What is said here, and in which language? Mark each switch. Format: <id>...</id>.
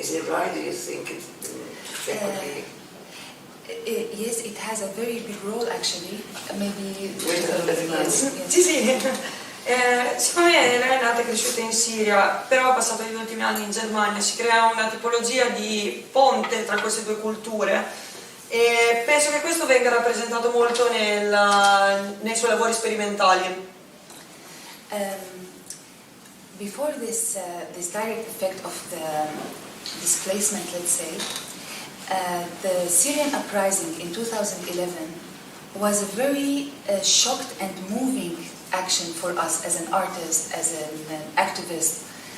<en>Is it right? Do you think there could be? Yes, it has a very big role actually. Maybe. Yes.</en> <it>Sì, sì. Secondo me lei è nata e cresciuta in Siria, però ha passato gli ultimi anni in Germania, si crea una tipologia di ponte tra queste due culture e penso che questo venga rappresentato molto nei suoi lavori sperimentali.</it> <en>Before this direct effect of the displacement, let's say, the Syrian uprising in 2011 was a very shocked and moving action for us as an artist, as an activist.</en>